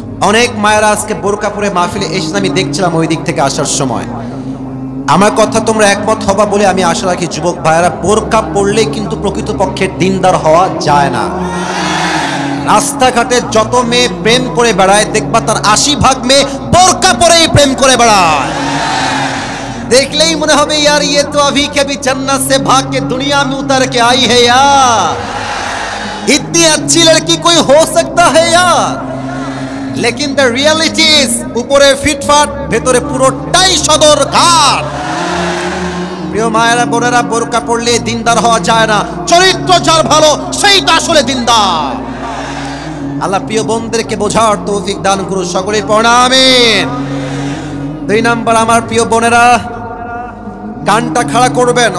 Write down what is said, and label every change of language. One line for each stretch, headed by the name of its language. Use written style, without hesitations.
Bangla: অনেক মায়েরা আজকে বোরকা পরে মাহফিলে এসে আমি দেখছিলাম ওই দিক থেকে আসার সময়। আমার কথা তোমরা একমত হবা বলে আমি আশা রাখি। যুবক ভাইয়েরা, বোরকা পড়লে কিন্তু প্রকৃতপক্ষে দিনদার হওয়া যায় না। রাস্তাঘাটে যত মেয়ে প্রেম করে বেড়ায় দেখবা তার 80 ভাগ মেয়ে বোরকা পরেই প্রেম করে বেড়ায়। देखले ही मने होबे
Hindi: यार ये तो अभी कभी जन्नत से भाग के दुनिया में उतर के आई है यार, इतनी अच्छी लड़की कोई हो सकता है यार।
Bangla: लेकिन
English: the reality is
Bangla: ऊपरे फिटफाट ভেতরে পুরোটাই সদর ঘাট। প্রিয় মায়েরা বোনেরা, বোরকা পড়লে দিনদার হওয়া যায় না, চরিত্র যার ভালো সেইটা আসলে দিনদার। আল্লাহ প্রিয় বোনদেরকে বোঝার তৌফিক দান করুন, সকলেই পড়া আমিন। 2 নাম্বার, আমার প্রিয় বোনেরা কানটা খাড়া করবেন।